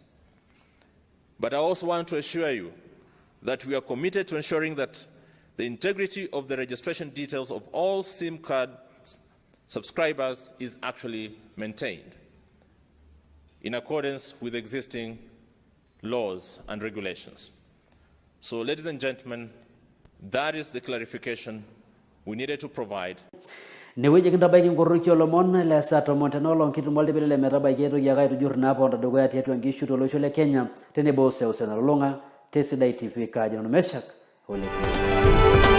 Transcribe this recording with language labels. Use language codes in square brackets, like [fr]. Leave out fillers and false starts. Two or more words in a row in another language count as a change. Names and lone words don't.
[en] But I also want to assure you that we are committed to ensuring that the integrity of the registration details of all SIM card subscribers is actually maintained in accordance with existing laws and regulations. So, ladies and gentlemen, that is the clarification we needed to provide. [mas] Neweji kintabaiki ngorroki olomon le saa tomon tenolong kitumolti pele metabaiki etoki ake aitujurr naaponta dukuya tiatua nkishu tolosho le Kenya tenebo seuseu nalulung'a te Sidai TV Kileshi Meshack.